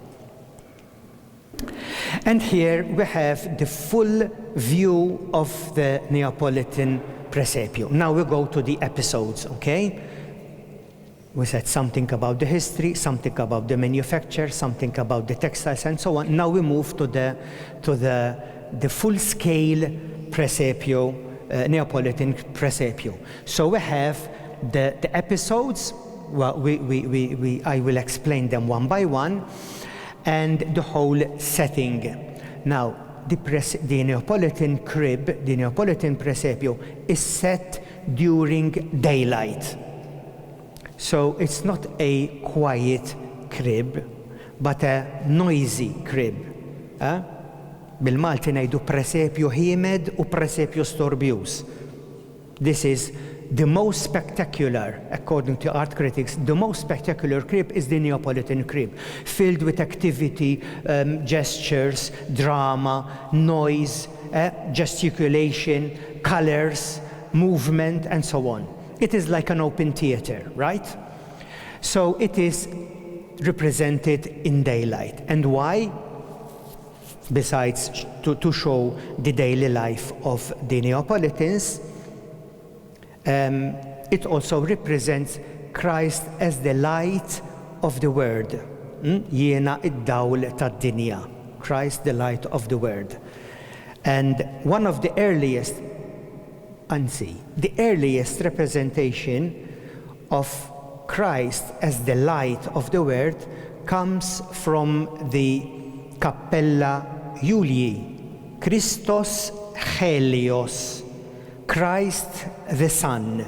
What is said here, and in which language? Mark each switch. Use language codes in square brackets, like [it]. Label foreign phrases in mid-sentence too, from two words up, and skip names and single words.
[en] And here we have the full view of the Neapolitan presepe. Now we go to the episodes, okay? We said something about the history, something about the manufacture, something about the textiles, and so on. Now we move to the full-scale presepe, Neapolitan presepe. So we have the episodes. Well, I will explain them one by one, and the whole setting. Now, the Neapolitan crib, the Neapolitan presepe, is set during daylight. So it's not a quiet crib, but a noisy crib. [mt] Bil-Malti ngħidu presepju ħiemed u presepju storbjuż. [en] This is the most spectacular, according to art critics, the most spectacular crib is the Neapolitan crib, filled with activity, gestures, drama, noise, gesticulation, colors, movement, and so on. It is like an open theater, right? So it is represented in daylight. And why? Besides to show the daily life of the Neapolitans, it also represents Christ as the light of the world. [mt] Jiena id-dawl tad-dinja. [en] Christ, the light of the world. And one of the earliest representation of Christ as the light of the world comes from the Cappella Iulii, Christos Helios, Christ the Sun.